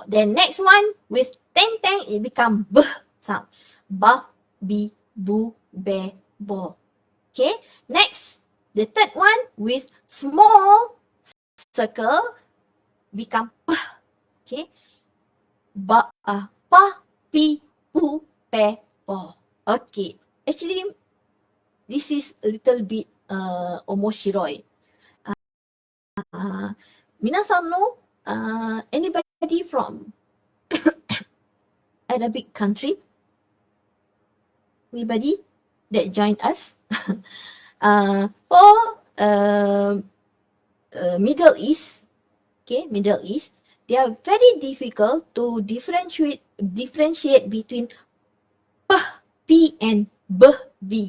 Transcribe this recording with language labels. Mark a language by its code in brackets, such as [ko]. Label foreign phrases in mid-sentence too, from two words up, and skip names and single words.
[en] Then next one with teng teng, it become b sound. Ba, bi, bu, be, bo. Okay, next, the third one with small circle become p. Okay, ba, pa, pi, pu, pe, bo. Okay, actually, this is a little bit omoshiroi. Minasan know anybody from Arabic country? Anybody that joined us? For Middle East, okay, Middle East, they are very difficult to differentiate between P and B.